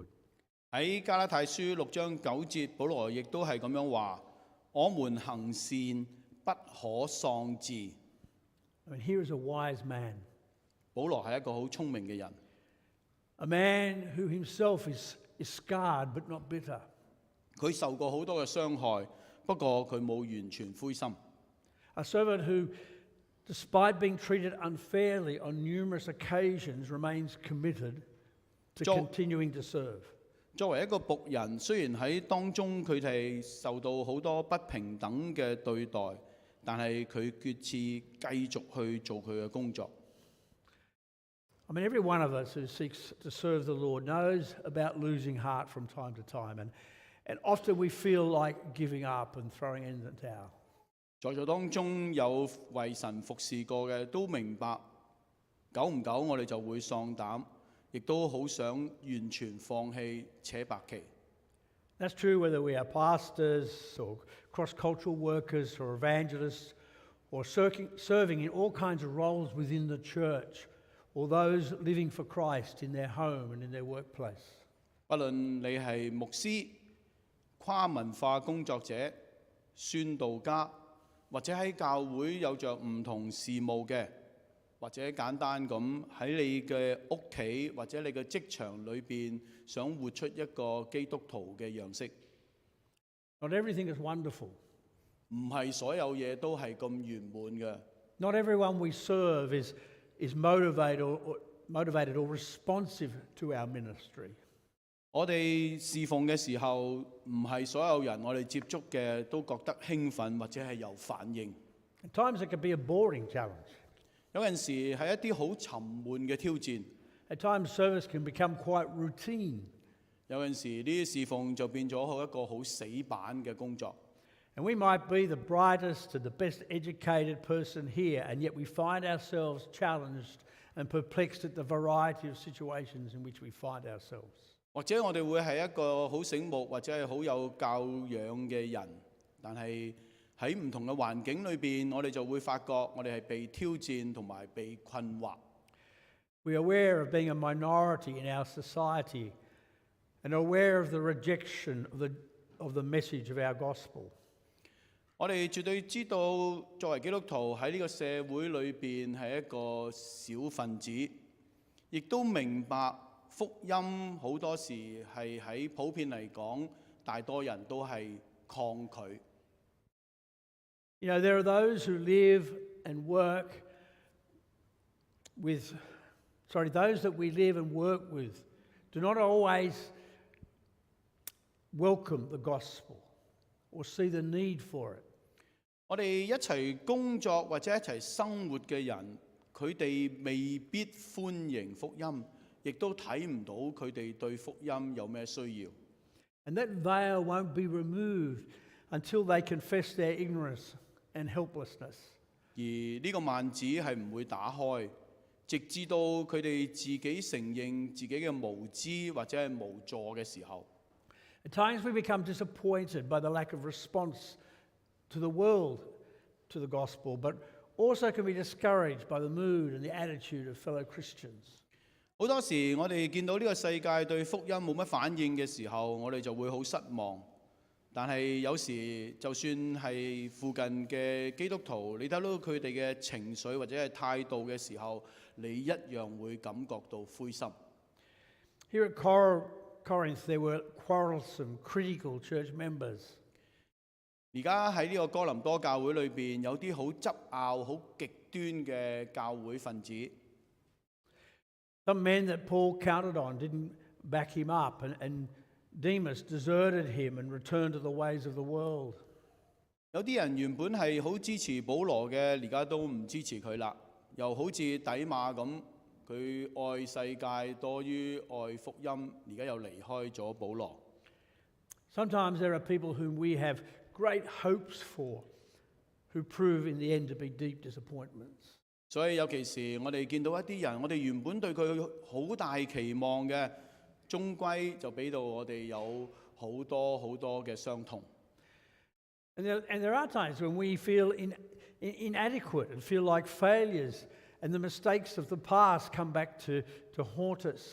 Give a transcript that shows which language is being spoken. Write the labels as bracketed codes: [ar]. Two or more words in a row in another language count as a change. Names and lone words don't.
[yue] 喺加拉太書6章9節，保羅亦都係咁樣話：我們行善不可喪志。 [en] I mean, here is a wise man, [yue] 保羅係一個好聰明嘅人， [en] a man who himself is scarred but not bitter. [yue] 佢受過好多嘅傷害，不過佢冇完全灰心。 [en] A servant who, despite being treated unfairly on numerous occasions, remains committed to continuing to serve. [yue] 作為一個僕人，雖然喺當中佢哋受到好多不平等嘅對待，但係佢決志繼續去做佢嘅工作。 [en] I mean, every one of us who seeks to serve the Lord knows about losing heart from time to time, and often we feel like giving up and throwing in the towel. [yue] 在座當中有為神服侍過嘅，都明白久唔久我哋就會喪膽，亦都好想完全放棄扯白旗。 [en] That's true whether we are pastors or cross-cultural workers or evangelists or serving in all kinds of roles within the church, or those living for Christ in their home and in their workplace. [yue] 不論你係牧師、跨文化工作者、宣道家，或者喺教會有着唔同事務嘅，或者簡單咁喺你嘅屋企或者你嘅職場裏邊，想活出一個基督徒嘅樣式。 [en] Not everything is wonderful. [yue] 唔係所有嘢都係咁圓滿嘅。 [en] Not everyone we serve is motivated or responsive to our ministry. [yue] 我哋侍奉嘅時候，唔係所有人我哋接觸嘅都覺得興奮或者係有反應。 [en] At times it can be a boring challenge. [yue] 有陣時係一啲好沉悶嘅挑戰。 [en] At times service can become quite routine. [yue] 有陣時呢啲侍奉就變咗好一個好死板嘅工作。 [en] And we might be the brightest and the best educated person here, and yet we find ourselves challenged and perplexed at the variety of situations in which we find ourselves. [yue] 或者我哋會係一個好醒目或者係好有教養嘅人，但係喺唔同嘅環境裏邊，我哋就會發覺我哋係被挑戰同埋被困惑。 [en] We are aware of being a minority in our society and aware of the rejection of the message of our gospel. [yue] 我哋絕對知道作為基督徒喺呢個社會裏邊係一個小分子，亦都明白福音好多時係喺普遍嚟講，大多人都係抗拒。 [en] You know, there are those who live and work with, those that we live and work with do not always welcome the gospel or see the need for it. [yue] 我哋一齊工作或者一齊生活嘅人，佢哋未必歡迎福音，亦都睇唔到佢哋對福音有咩需要。 [en] And that veil won't be removed until they confess their ignorance and helplessness. [yue] 而呢個幔子係唔會打開，直至到佢哋自己承認自己嘅無知或者係無助嘅時候。 [en] At times we become disappointed by the lack of response to the world to the gospel, but also can be discouraged by the mood and the attitude of fellow Christians. [yue] 好多時我哋見到呢個世界對福音冇乜反應嘅時候，我哋就會好失望。但係有時就算係附近嘅基督徒，你睇到佢哋嘅情緒或者係態度嘅時候，你一樣會感覺到灰心。 [en] Here at Corinth, there were quarrelsome, critical church members. [yue] 而家喺呢個哥林多教會裏邊，有啲好執拗、好極端嘅教會分子。 [en] Some men that Paul counted on didn't back him up, and Demas deserted him and returned to the ways of the world. [yue] 有啲人原本係好支持保羅嘅，而家都唔支持佢啦。又好似底馬咁， 佢愛世界多於愛福音，而家又離開咗保羅。 [en] Sometimes there are people whom we have great hopes for, who prove in the end to be deep disappointments. [yue] 所以有其時我哋見到一啲人，我哋原本對佢好大期望嘅，終歸就俾到我哋有好多好多嘅傷痛。 [en] And there are times when we feel inadequate and feel like failures, and the mistakes of the past come back to haunt us.